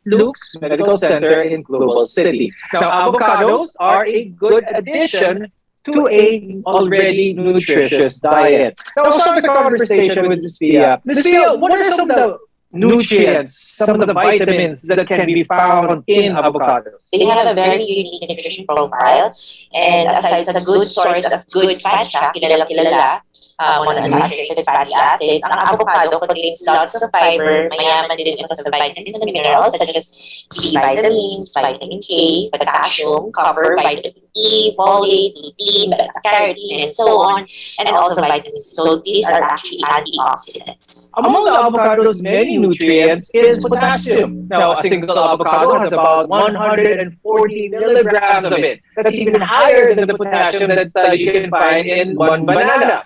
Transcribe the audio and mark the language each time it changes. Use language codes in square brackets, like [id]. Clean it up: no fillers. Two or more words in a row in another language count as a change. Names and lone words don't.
[en] Luke's Medical Center in Global City. Now, avocados are a good addition to a already nutritious diet. Now, we'll start the conversation with Ms. Pia. Ms. Pia, what are some of the nutrients, some of the vitamins that can be found in avocados? They have a very unique nutrition profile, and aside sa good source of good fat [tl] siya, kilala, [en] monounsaturated fatty acids, ang avocado contains lots of fiber, [tl] mayaman din ito sa [en] vitamins and minerals such as B vitamins, vitamin K, potassium, copper, vitamin E, folate, lutein, beta-carotene, and so on, and also vitamins. So these are actually antioxidants. Among the avocado's many nutrients is potassium. Now, a single avocado has about 140 milligrams of it. That's even higher than the potassium that you can find in one banana.